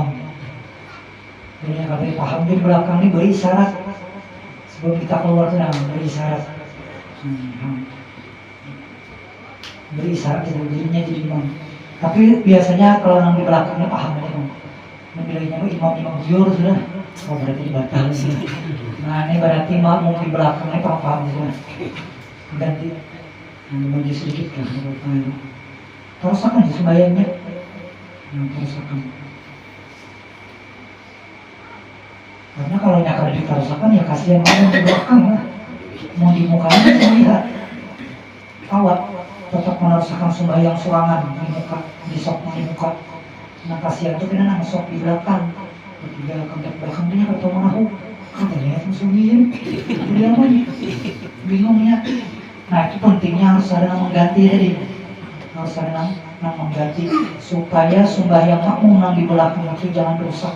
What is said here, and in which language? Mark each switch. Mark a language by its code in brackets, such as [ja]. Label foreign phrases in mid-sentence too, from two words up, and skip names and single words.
[id] Jadi kalau paham di belakang ini beri isyarat sebelum kita keluar tuh beri isyarat. Beri isyarat itu jadinya jadi imam. Tapi biasanya kalau yang di belakangnya pahamnya kan, bilangnya imam jujur sudah. Oh berarti batal sih. Nah ini berarti makmum di belakangnya paham sudah. Ganti, maju sedikit lah. [bjn] Terusakan di sembahyangnya. Terusakan. Karena kalau nyakar diterusakan ya kasihan orang di belakang lah. Mau di mukanya bisa lihat. Awat tetap menerusakan sembahyang surangan di muka, di muka. [id] Nah kasihan itu kena sok di belakang. Di belakang dia atau menahu. Kata lihat musuhnya. Dia apa nih? Bingungnya. Nah itu pentingnya harus ada yang mengganti tadi. Harus ada yang mengganti supaya sembahyang makmum yang di belakang itu jangan rusak.